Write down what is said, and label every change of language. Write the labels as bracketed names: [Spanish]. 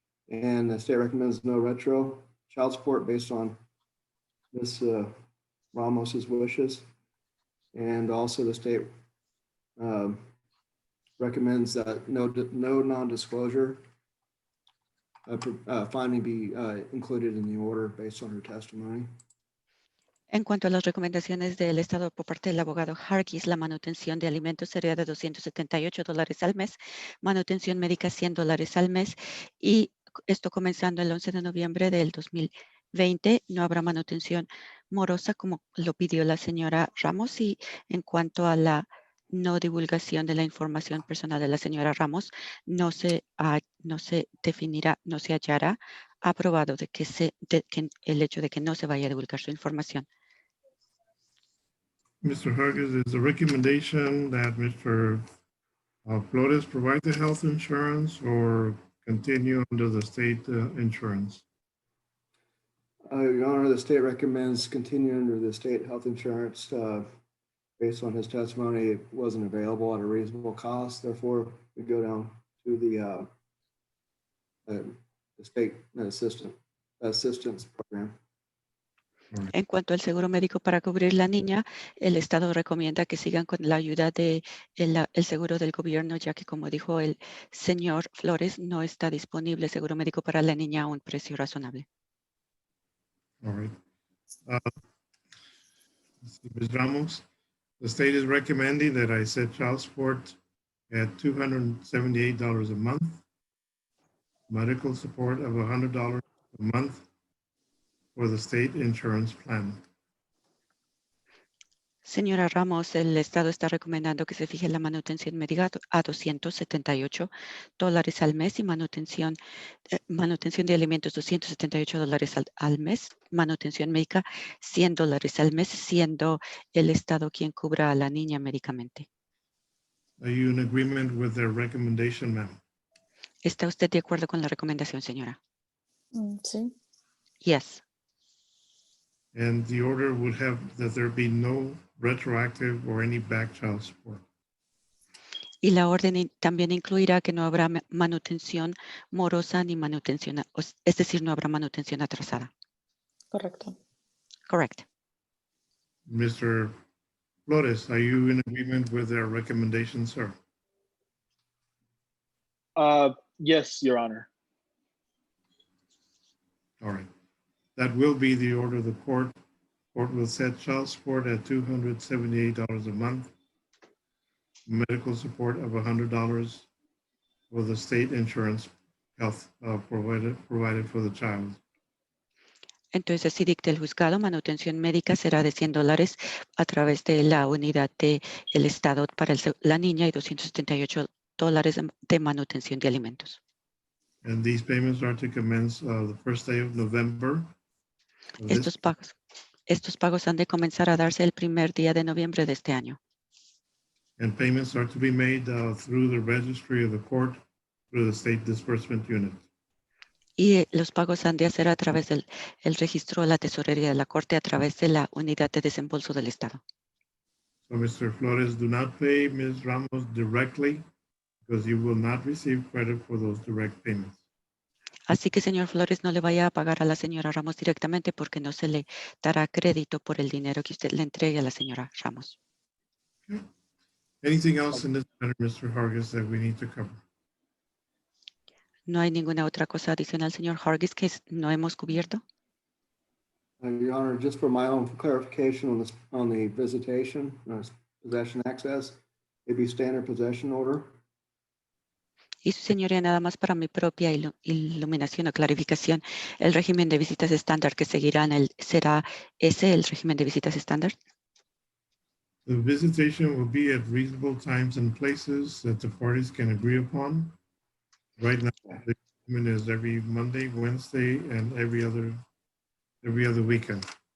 [English] And the state recommends no retro. Child support based on Ms. Ramos's wishes. And also the state recommends that no non-disclosure finding be included in the order based on her testimony. [Spanish] En cuanto a las recomendaciones del Estado por parte del abogado Hargis, la manutención de alimentos sería de $278 al mes, manutención médica $100 al mes y esto comenzando el 11 de noviembre del 2020. No habrá manutención morosa como lo pidió la señora Ramos y en cuanto a la no divulgación de la información personal de la señora Ramos, no se definirá, no se hallará aprobado de que el hecho de que no se vaya a divulgar su información. [English] Mr. Hargis, is the recommendation that Mr. Flores provide the health insurance or continue under the state insurance? Your Honor, the state recommends continuing under the state health insurance. Based on his testimony, it wasn't available at a reasonable cost. Therefore, we go down to the state assistance program. [Spanish] En cuanto al seguro médico para cubrir la niña, el Estado recomienda que sigan con la ayuda de el seguro del gobierno, ya que como dijo el señor Flores, no está disponible seguro médico para la niña a un precio razonable. [English] All right. Ms. Ramos, the state is recommending that I set child support at $278 a month, medical support of $100 a month for the state insurance plan. [Spanish] Señora Ramos, el Estado está recomendando que se fije la manutención médica a $278 al mes y manutención de alimentos $278 al mes, manutención médica $100 al mes, siendo el Estado quien cubra a la niña médicamente. [English] Are you in agreement with their recommendation, ma'am? [Spanish] ¿Está usted de acuerdo con la recomendación, señora? Sí. [English] Yes. And the order would have that there be no retroactive or any back child support. [Spanish] Y la orden también incluirá que no habrá manutención morosa ni manutención, es decir, no habrá manutención atrasada. Correcto. [English] Correct. Mr. Flores, are you in agreement with their recommendation, sir? Yes, Your Honor. All right. That will be the order of the court. Court will set child support at $278 a month, medical support of $100 for the state insurance health provided for the child. [Spanish] Entonces, si dicta el juzgado, manutención médica será de $100 a través de la unidad del Estado para la niña y $278 de manutención de alimentos. [English] And these payments are to commence the first day of November. [Spanish] Estos pagos han de comenzar a darse el primer día de noviembre de este año. [English] And payments are to be made through the registry of the court, through the state disbursement unit. [Spanish] Y los pagos han de hacer a través del registro de la tesorería de la Corte, a través de la unidad de desembolso del Estado. [English] So, Mr. Flores, do not pay Ms. Ramos directly because you will not receive credit for those direct payments. [Spanish] Así que, señor Flores, no le vaya a pagar a la señora Ramos directamente porque no se le dará crédito por el dinero que usted le entregue a la señora Ramos. [English] Anything else in this matter, Mr. Hargis, that we need to cover? [Spanish] ¿No hay ninguna otra cosa adicional, señor Hargis, que no hemos cubierto? [English] Your Honor, just for my own clarification on this, on the visitation, possession access, it'd be standard possession order. [Spanish] Y su señoría, nada más para mi propia iluminación o clarificación, el régimen de visitas estándar que seguirán, ¿será ese el régimen de visitas estándar? [English] The visitation will be at reasonable times and places that the parties can agree upon. Right now, the agreement is every Monday, Wednesday, and every other weekend.